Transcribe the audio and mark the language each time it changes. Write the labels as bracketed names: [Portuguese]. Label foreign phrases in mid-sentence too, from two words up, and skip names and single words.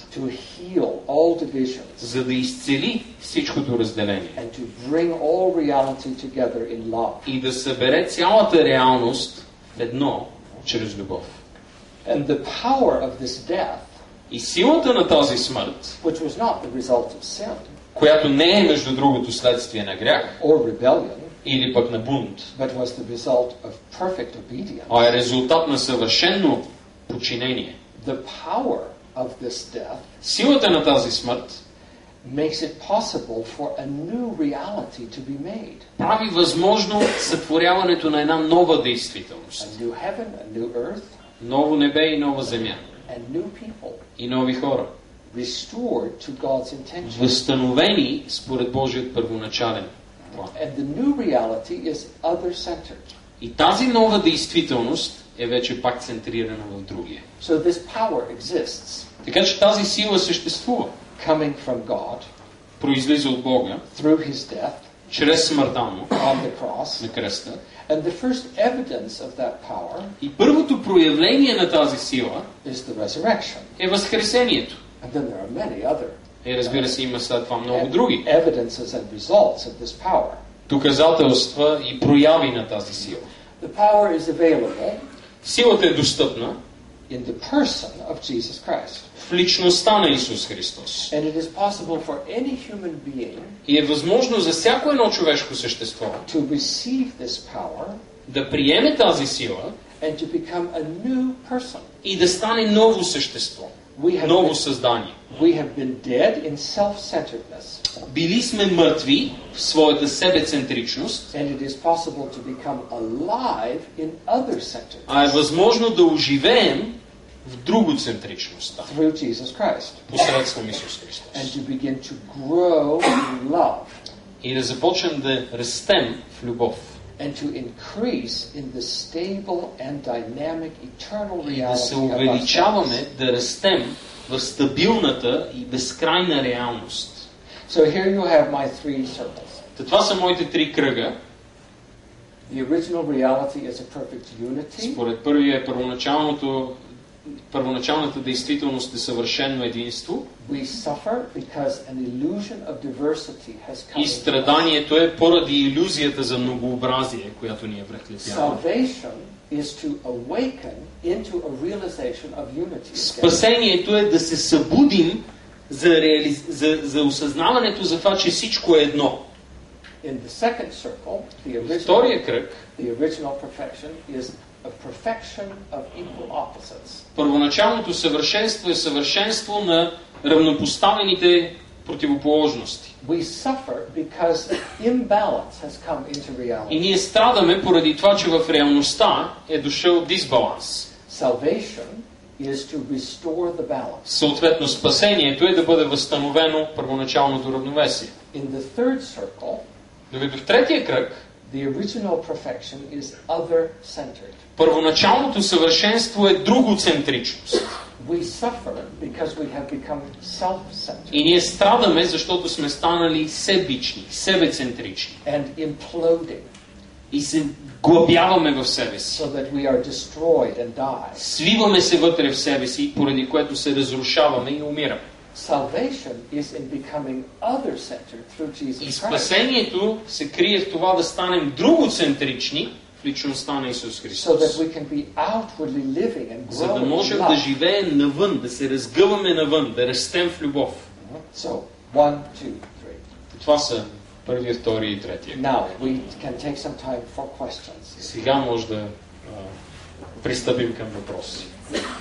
[English] to heal all divisions [Bulgarian] За да изцели всичкото разделение. [English] and to bring all reality together in love. [Bulgarian] И да събере цялата реалност в едно, чрез любов. [English] And the power of this death, [Bulgarian] И силата на тази смърт, [English] which was not the result of sin [Bulgarian] която не е между другото следствие на грях, [English] or rebellion, [Bulgarian] или пък на бунт, [English] but was the result of perfect obedience. [Bulgarian] а е резултат на съвършено подчинение. [English] The power of this death [Bulgarian] Силата на тази смърт [English] makes it possible for a new reality to be made. [Bulgarian] прави възможно сътворяването на една нова действителност. [English] A new heaven, a new earth, [Bulgarian] Ново небе и нова земя. [English] And new people [Bulgarian] И нови хора. [English] restored to God's intention. [Bulgarian] Възстановени според Божият първоначален план. [English] And the new reality is other-centered. [Bulgarian] И тази нова действителност е вече пак центрирана в другия. [English] So this power exists, [Bulgarian] Така че тази сила съществува. [English] coming from God [Bulgarian] Произлиза от Бога, [English] through His death [Bulgarian] чрез смъртта му [English] on the cross. [Bulgarian] на кръста. [English] And the first evidence of that power [Bulgarian] И първото проявление на тази сила [English] is the resurrection. [Bulgarian] е възкресението. [English] And then there are many other [Bulgarian] Разбира се, има след това много други [English] evidences and results of this power. [Bulgarian] доказателства и прояви на тази сила. [English] The power is available [Bulgarian] Силата е достъпна [English] in the person of Jesus Christ. [Bulgarian] в личността на Исус Христос. [English] And it is possible for any human being [Bulgarian] И е възможно за всяко едно човешко същество [English] to receive this power [Bulgarian] да приеме тази сила [English] and to become a new person. [Bulgarian] и да стане ново същество, ново създание. [English] We have been dead in self-centeredness. [Bulgarian] Били сме мъртви в своята себецентричност, [English] And it is possible to become alive in other-centeredness [Bulgarian] а е възможно да оживеем в другоцентричността, [English] through Jesus Christ. [Bulgarian] посредством Исус [English] And [Bulgarian] Христос. [English] to begin to grow in love [Bulgarian] И да започнем да растем в любов. [English] and to increase in the stable and dynamic eternal [Bulgarian] И да се [English] reality of [Bulgarian] увеличаваме, [English] ourselves. [Bulgarian] да растем в стабилната и безкрайна реалност. [English] So here you have my three circles. [Bulgarian] Това са моите три кръга. [English] The original reality is a perfect unity. [Bulgarian] Според първия е първоначалната действителност е съвършено единство. [English] We suffer because an illusion of diversity has come. [Bulgarian] И страданието е поради илюзията за многообразие, която ни е връхлетява. [English] Salvation is to awaken into a realization of unity. [Bulgarian] Спасението е да се събудим за осъзнаването за това, че всичко е едно. [English] In the second circle, [Bulgarian] Втория кръг, [English] the original perfection is a perfection of equal opposites. [Bulgarian] първоначалното съвършенство е съвършенство на равнопоставените противоположности. [English] We suffer because imbalance has come into [Bulgarian] И [English] reality. [Bulgarian] ние страдаме поради това, че в реалността е дошъл дисбаланс. [English] Salvation is to restore the balance. [Bulgarian] Съответно, спасението е да бъде възстановено първоначалното равновесие. [English] In the third circle, [Bulgarian] Докато в третия кръг, [English] the original perfection is other-centered. [Bulgarian] първоначалното съвършенство е другоцентричност. [English] We suffer because we have become self-centered [Bulgarian] И ние страдаме, защото сме станали себични, себецентрични. [English] and imploding [Bulgarian] И се глъбяваме в себе си. [English] so that we are destroyed and die. [Bulgarian] Свиваме се вътре в себе си, поради което се разрушаваме и умираме. [English] Salvation is in becoming other-centered through [Bulgarian] И [English] Jesus Christ. [Bulgarian] спасението се крие в това да станем другоцентрични в личността на Исус [English] So that [Bulgarian] Христос. [English] we can be outwardly living and [Bulgarian] За да [English] growing in [Bulgarian] можем да [English] love. [Bulgarian] живеем навън, да се разгъваме навън, да растем в любов. [English] So, 1, 2, 3. [Bulgarian] Това са първия, втория и третия. [English] Now, we can take some time for questions. [Bulgarian] Сега може да пристъпим към въпроси.